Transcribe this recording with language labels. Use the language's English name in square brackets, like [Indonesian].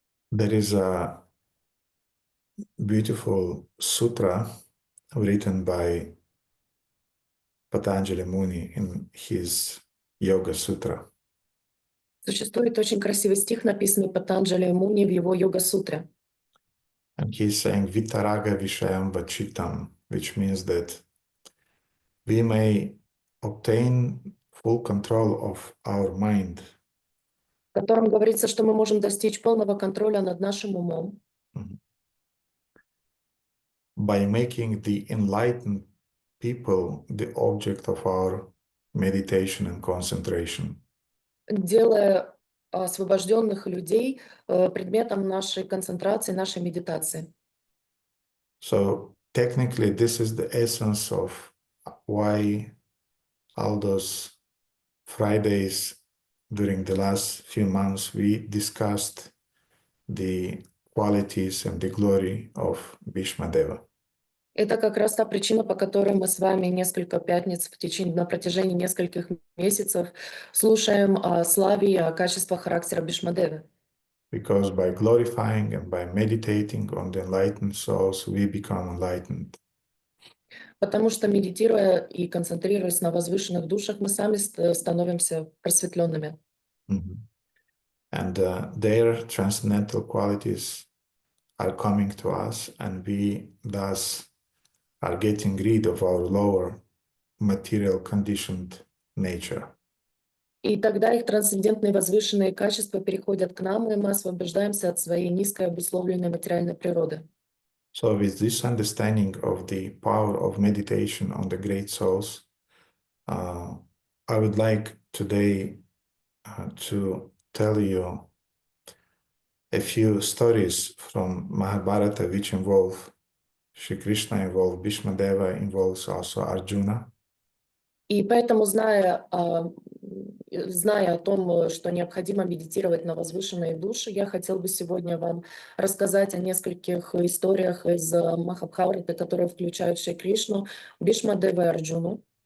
[English] There is a beautiful sutra written by Patanjali Muni in his Yoga Sutra. [Russian] Существует очень красивый стих, написанный Патанджали Муни в его Йога-сутре. [English] And he's saying [Sanskrit] Vitaraga Vishayam Vachitam, [English] which means that we may obtain full control of our mind. [Russian] В котором говорится, что мы можем достичь полного контроля над нашим умом. [English] By making the enlightened people the object of our meditation and concentration. [Russian] делая освобожденных людей предметом нашей концентрации, нашей медитации. [English] So technically, this is the essence of why all those Fridays during the last few months we discussed the qualities and the glory of Bhīṣmadeva. [Russian] Это как раз та причина, по которой мы с вами несколько пятниц на протяжении нескольких месяцев слушаем о славе и о качествах характера Бhīṣmadevы. [English] Because by glorifying and by meditating on the enlightened souls, we become enlightened. [Russian] Потому что, медитируя и концентрируясь на возвышенных душах, мы сами становимся просветленными. [English] And their transcendental qualities are coming to us, and we thus are getting rid of our lower material conditioned nature. [Russian] И тогда их трансцендентные возвышенные качества переходят к нам, и мы освобождаемся от своей низкой обусловленной материальной природы. [English] So with this understanding of the power of meditation on the great souls, I would like today to tell you a few stories from Mahabharata which involve Shri Krishna, involve Bhīṣmadeva, involves also Arjuna. [Russian] И поэтому, зная о том, что необходимо медитировать на возвышенные души, я хотел бы сегодня вам рассказать о нескольких историях из Махабхараты, которые включают Шри Кришну, Бhīṣmadeva и Арджуну.